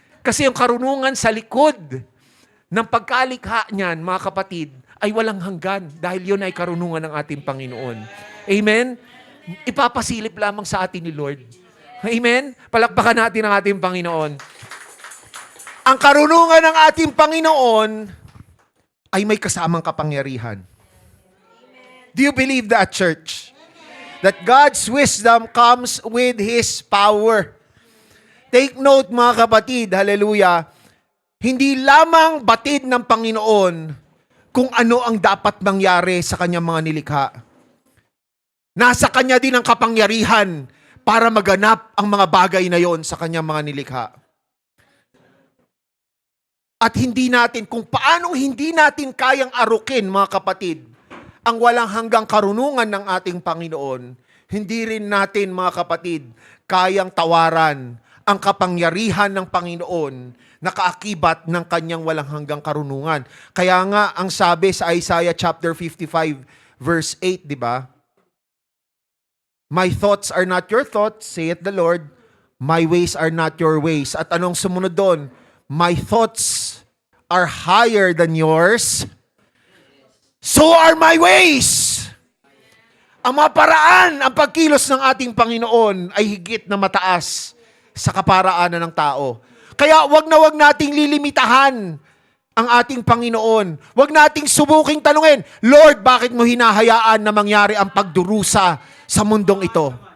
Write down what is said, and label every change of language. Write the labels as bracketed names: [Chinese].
[Filipino] Kasi yung karunungan sa likod ng pagkalikha niyan, mga kapatid, ay walang hanggan dahil yun ay karunungan ng ating Panginoon. Amen? Ipapasilip lamang sa atin ni Lord. Amen? Palakpakan natin ang ating Panginoon. Ang karunungan ng ating Panginoon ay may kasamang kapangyarihan. [English] Do you believe that, church? That God's wisdom comes with His power. Take note [Filipino] mga kapatid, hallelujah, hindi lamang batid ng Panginoon kung ano ang dapat mangyari sa kanyang mga nilikha. Nasa kanya din ang kapangyarihan para maganap ang mga bagay na yon sa kanyang mga nilikha. At kung paanong hindi natin kayang arukin, mga kapatid, ang walang hanggang karunungan ng ating Panginoon, hindi rin natin, mga kapatid, kayang tawaran ang kapangyarihan ng Panginoon na kaakibat ng kanyang walang hanggang karunungan. Kaya nga, ang sabi sa Isaiah chapter 55, verse 8, di ba? [English] My thoughts are not your thoughts, saith the Lord. My ways are not your ways. [Filipino] At anong sumunod doon? [English] My thoughts are higher than yours. So are my ways. [Filipino] Ang mga paraan, ang pagkilos ng ating Panginoon ay higit na mataas sa kaparaanan ng tao. Kaya wag na wag nating lilimitahan ang ating Panginoon. Wag nating subuking tanungin, Lord, bakit mo hinahayaan na mangyari ang pagdurusa sa mundong ito?